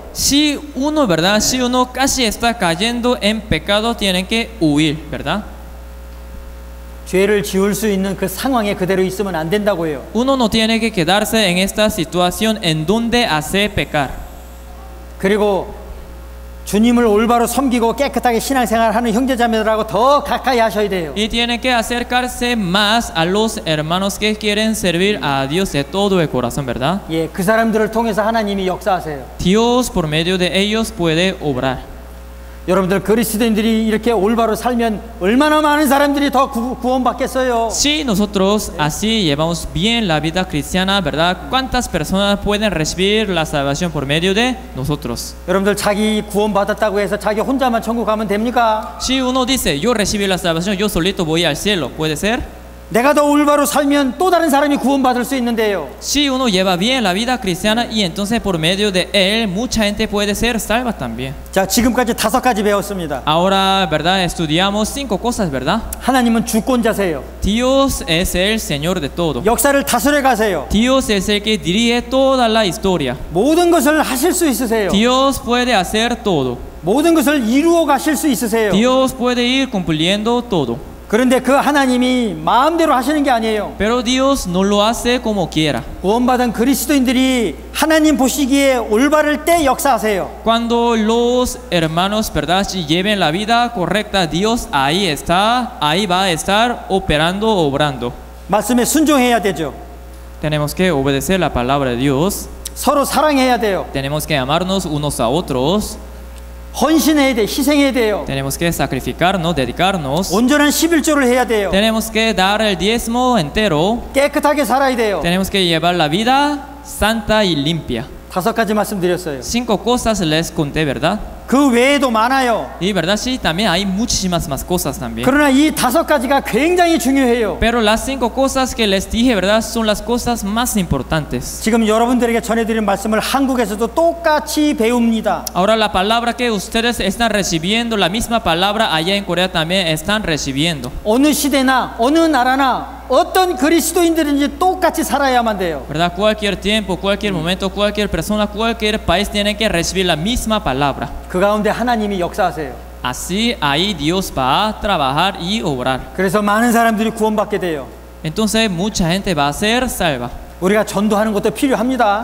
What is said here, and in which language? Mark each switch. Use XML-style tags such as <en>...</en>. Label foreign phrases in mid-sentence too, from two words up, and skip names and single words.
<es>Si uno, ¿verdad?, si uno casi está cayendo en pecado, tiene que huir, ¿verdad?</es> <ko>죄를 지을 수 있는 그 상황에 그대로 있으면 안 된다고요.</ko> <es>Uno no tiene que quedarse en esta situación en donde hace pecar.</es> <ko>그리고 주님을 올바로 섬기고 깨끗하게 신앙생활하는 형제자매들하고 더 가까이 하셔야 돼요.</ko> <es>Y tiene que acercarse más a los hermanos que quieren servir a Dios de todo el corazón, ¿verdad?</es> <ko>예, 그 사람들을 통해서 하나님이 역사하세요.</ko> <es>Dios por medio de ellos puede obrar.</es> <ko>여러분들 그리스도인들이 이렇게 올바로 살면 얼마나 많은 사람들이 더 구원받겠어요.</ko> <es>Si nosotros así llevamos bien la vida cristiana, ¿verdad?, ¿cuántas personas pueden recibir la salvación por medio de nosotros?</es> <ko>여러분들 자기 구원받았다고 해서 자기 혼자만 천국 가면 됩니까?</ko> <es>Si uno dice, yo recibí la salvación, yo solito voy al cielo, ¿puede ser?</es> <ko>내가 더 올바로 살면 또 다른 사람이 구원받을 수 있는데요.</ko> <es>Si uno lleva bien la vida cristiana y entonces por medio de él mucha gente puede ser salva también.</es> <ko>자, 지금까지 5가지 배웠습니다.</ko> <es>Ahora, ¿verdad?, estudiamos 5 cosas, ¿verdad?</es> <ko>하나님은 주권자세요.</ko> <es>Dios es el Señor de todo.</es> <ko>역사를 다스려 가세요.</ko> <es>Dios es el que dirige toda la historia.</es> <ko>모든 것을 하실 수 있으세요.</ko> <es>Dios puede hacer todo.</es> <ko>모든 것을 이루어 가실 수 있으세요.</ko> <es>Dios puede ir cumpliendo todo.</es> <ko>그런데 그 하나님이 마음대로 하시는 게 아니에요.</ko> <es>Pero Dios no lo hace como quiera.</es> <ko>구원받은 그리스도인들이 하나님 보시기에 올바를 때 역사하세요.</ko> <es>Cuando los hermanos, ¿verdad?, si lleven la vida correcta, Dios ahí está, ahí va a estar operando, obrando.</es> <ko>말씀에 순종해야 되죠.</ko> <es>Tenemos que obedecer la palabra de Dios.</es> <ko>서로 사랑해야 돼요.</ko> <es>Tenemos que amarnos unos a otros.</es> <ko>헌신해야 돼, 희생해야 돼요.</ko> <es>Tenemos que sacrificarnos, dedicarnos.</es> <ko>온전한 11조를 해야 돼요.</ko> <es>Tenemos que dar el diezmo entero.</es> <ko>깨끗하게 살아야 돼요.</ko> <es>Tenemos que llevar la vida santa y limpia.</es> <ko>5가지 말씀드렸어요.</ko> <es>5 cosas les conté, ¿verdad?</es> <ko>그 외에도 많아요.</ko> <es>Y verdad, sí, también hay muchísimas más cosas también.</es> <ko>그러나 이 5가지가 굉장히 중요해요.</ko> <es>Pero las 5 cosas que les dije, ¿verdad?, son las cosas más importantes.</es> <ko>지금 여러분들에게 전해드린 말씀을 한국에서도 똑같이 배웁니다.</ko> <es>Ahora la palabra que ustedes están recibiendo, la misma palabra allá en Corea también están recibiendo.</es> <ko>어느 시대나 어느 나라나 어떤 그리스도인들인지 똑같이 살아야만 돼요.</ko> <es>¿Verdad? Cualquier tiempo, cualquier momento, cualquier persona, cualquier país tiene que recibir la misma palabra.</es> <ko>그 가운데 하나님이 역사하세요.</ko> <es>Así ahí Dios va a trabajar y obrar.</es> <ko>그래서 많은 사람들이 구원받게 돼요.</ko> <es>Entonces mucha gente va a ser salva.</es> <ko>우리가 전도하는 것도 필요합니다.</ko>